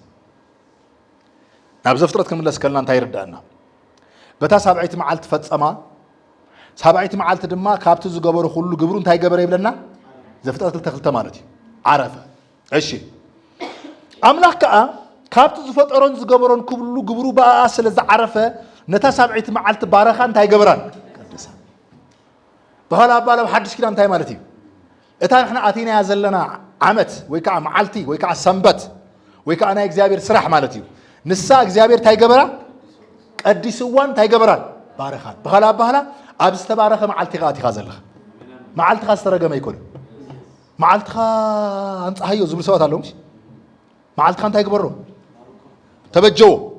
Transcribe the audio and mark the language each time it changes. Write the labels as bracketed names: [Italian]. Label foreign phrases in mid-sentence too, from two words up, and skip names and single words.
[Tigrinya] ናብ ዘፍጥረት ክንመለስ ከለና እንታይ ይርዳና በታ ሳብዒት መዓልቲ ፈጸማ ሳብዒት መዓልቲ ድማ ካብቲ ዝገበሩ ሁሉ ግብሩ እንታይ ገበረ ይብለና ዘፍጥረት 2:2 ማለት እዩ عرفه እሺ አምላክ ከአ ካብቲ ዝፈጠሮን ዝገበሮን ኩሉ ግብሩ በአ ስለዚ ዓረፈ ነታ ሳብዒት መዓልቲ ባረኻ እንታይ ገበራን ቀደሳ [Amharic] በኋላ ባለው [Tigrinya] ሐዲስ ኪዳን እንታይ ማለት እዩ እታ ንሕና አቲና ዘለና ዓመት ወይ ከዓ መዓልቲ ወይ ከዓ ሰንበት ወይ ከዓ ናይ እግዚአብሔር ስራሕ ማለት እዩ ንሳ እግዚአብሔር እንታይ ገበራ ቀዲስዋን እንታይ ገበራን ባረኻን በኋላ ኣብ ዝተባረኸ መዓልቲኻ ኣቲኻ ዘለኻ መዓልቲኻ ዝተረገመ ይኮን መዓልቲኻ አንጻሃዮ ዝብል ሰባት ኣለውምሽ መዓልቲኻ እንታይ ግበሮ ተበጀዎ